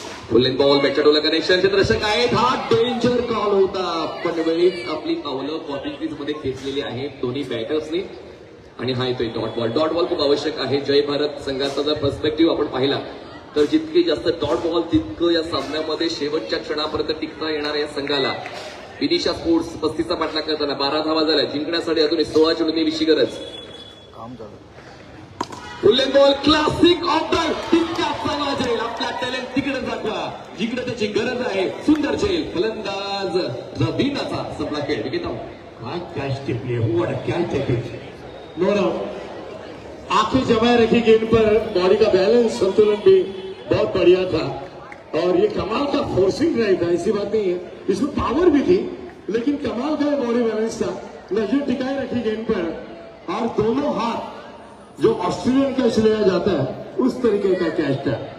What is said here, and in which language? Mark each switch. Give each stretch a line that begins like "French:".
Marathi: फुल length ball, बॅटच्या Dola connection, क्षेत्ररक्षक आहेत. हा danger call होता, पण वेळीच आपली पावलं कॉर्नर क्रीज मध्ये खेचलेली आहेत दोन्ही बॅटर्सनी. आणि हा येतोय डॉट बॉल. डॉट बॉल खूप आवश्यक आहे. जय भारत संघाचा जर पर्स्पेक्टिव्ह आपण पाहिला तर जितके जास्त डॉट बॉल तितकं या सामन्यामध्ये शेवटच्या क्षणापर्यंत टिकता येणार या संघाला. विनिशा स्पोर्ट्स 35चा पाठलाग करताना 12 धावा झाल्या. जिंकण्यासाठी अजून 16 चेंडूंनी विशी गरज. काम झालं. फुल लेंथ बॉल, क्लासिक ऑर्डर. तितका चांगला जाईल, आपला टॅलेंट तिकडे दाखवा जिकडे त्याची गरज आहे. सुंदर झेल, फलंदाज रवीनाचा संपला खेळ.
English: Wicket out.
Hindi: काय कॅच टिपली है,
English: what a catch
Hindi: टिपली. No doubt, आंखें जमाए रखी गेंद पर, बॉडी का बैलेंस संतुलन भी बहुत बढ़िया था और ये कमाल का फोर्सिंग ड्राइव था, ऐसी बात नहीं है. इसमें पावर भी थी लेकिन कमाल का बॉडी बैलेंस था. नजर टिकाए रखी गेंद पर और दोनों हाथ जो ऑस्ट्रेलियन कैच लिया जाता है उस तरीके का कैच था.